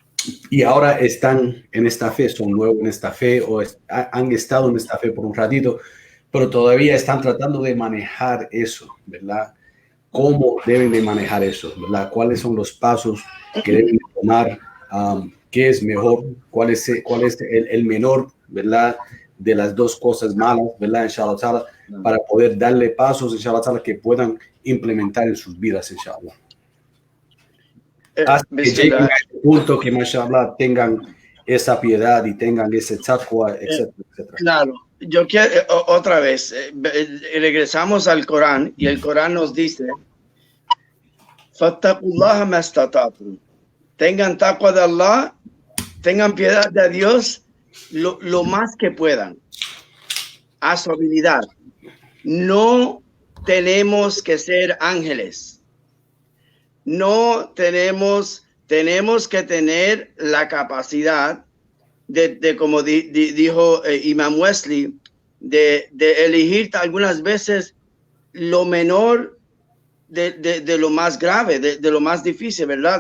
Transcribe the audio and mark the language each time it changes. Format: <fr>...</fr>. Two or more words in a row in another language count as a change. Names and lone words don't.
<es>y ahora están en esta fe, son nuevos en esta fe o han estado en esta fe por un ratito, pero todavía están tratando de manejar eso, ¿verdad? ¿Cómo deben de manejar eso, ¿verdad? ¿Cuáles son los pasos que deben de tomar? ¿Qué es mejor? ¿Cuál es el menor, ¿verdad? De las dos cosas malas, ¿verdad?</es> <ar>إن شاء الله تعالى,</ar> <es>para poder darle pasos,</es> <ar>إن شاء الله تعالى,</ar> <es>que puedan implementar en sus vidas, inshallah. Hasta que lleguen a ese punto que, mashallah, tengan esa piedad y tengan ese taqwa, etcétera, etcétera. Claro, yo quiero otra vez, regresamos al Corán y el Corán nos dice,</es> <ar>فاتقوا الله ما استطعتم.</ar> <es>Tengan taqwa de Allah, tengan piedad de Dios lo más que puedan, a su habilidad. No tenemos que ser ángeles. No tenemos que tener la capacidad de como dijo Imam Wesley, de elegir algunas veces lo menor de lo más grave, de lo más difícil, ¿verdad?</es>